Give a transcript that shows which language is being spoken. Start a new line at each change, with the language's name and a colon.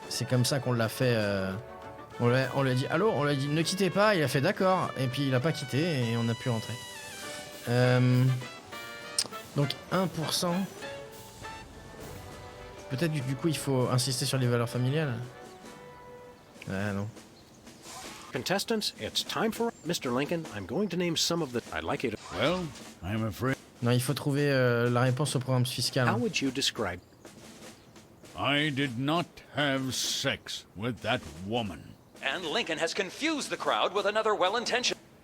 French: C'est comme ça qu'on l'a fait. On lui a dit allô, on lui a dit ne quittez pas. Il a fait d'accord. Et puis il a pas quitté et on a pu rentrer. Donc 1%. Peut-être du coup il faut insister sur les valeurs familiales. Ah non.
English: Contestants, it's time for Mr. Lincoln. I'm going to name some of the. I'd like you to. Well, I'm afraid.
French: Non, il faut trouver la réponse au programme fiscal.
English: How would you describe? I did not have sex with that woman. And Lincoln has confused the crowd with another well-intentioned.